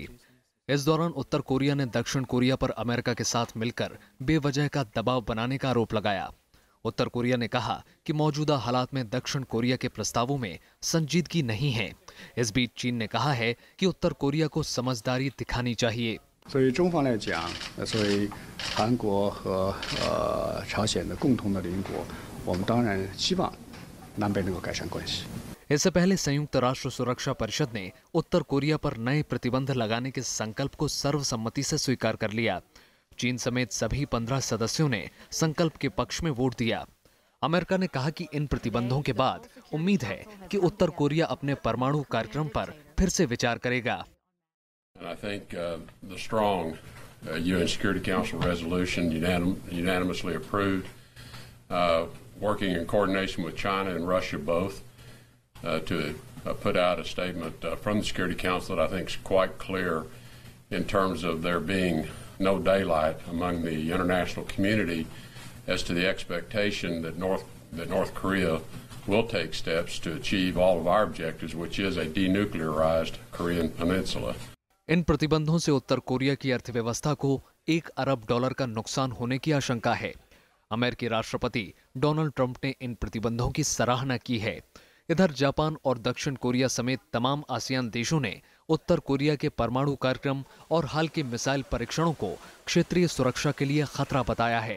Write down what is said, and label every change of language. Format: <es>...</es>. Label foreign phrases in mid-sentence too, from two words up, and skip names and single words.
<hi>इस दौरान उत्तर कोरिया ने दक्षिण कोरिया पर अमेरिका के साथ मिलकर बेवजह का दबाव बनाने का आरोप लगाया। उत्तर कोरिया ने कहा कि मौजूदा हालात में दक्षिण कोरिया के प्रस्तावों में संजीदगी नहीं है। इस बीच चीन ने कहा है कि उत्तर कोरिया को समझदारी दिखानी चाहिए।</hi> <zh>所以中方来讲，作为韩国和朝鲜的共同的邻国，我们当然希望南北能够改善关系。</zh> <hi>इससे पहले संयुक्त राष्ट्र सुरक्षा परिषद ने उत्तर कोरिया पर नए प्रतिबंध लगाने के संकल्प को सर्वसम्मति से स्वीकार कर लिया। चीन समेत सभी 15 सदस्यों ने संकल्प के पक्ष में वोट दिया। अमेरिका ने कहा कि इन प्रतिबंधों के बाद उम्मीद है कि उत्तर कोरिया अपने परमाणु कार्यक्रम पर फिर से विचार करेगा।</hi> <en>I think the strong UN Security Council resolution unanimously approved, working in coordination with China and Russia both, to put out a statement from the Security Council that I think is quite clear in terms of there being no daylight among the international community as to the expectation that North Korea will take steps to achieve all of our objectives, which is a denuclearized Korean peninsula.</en> <hi>इन प्रतिबंधों से उत्तर कोरिया की अर्थव्यवस्था को $1 अरब का नुकसान होने की आशंका है। अमेरिकी राष्ट्रपति डोनाल्ड ट्रंप ने इन प्रतिबंधों की सराहना की है। इधर जापान और दक्षिण कोरिया समेत तमाम आसियान देशों ने उत्तर कोरिया के परमाणु कार्यक्रम और हाल के मिसाइल परीक्षणों को क्षेत्रीय सुरक्षा के लिए खतरा बताया है।</hi>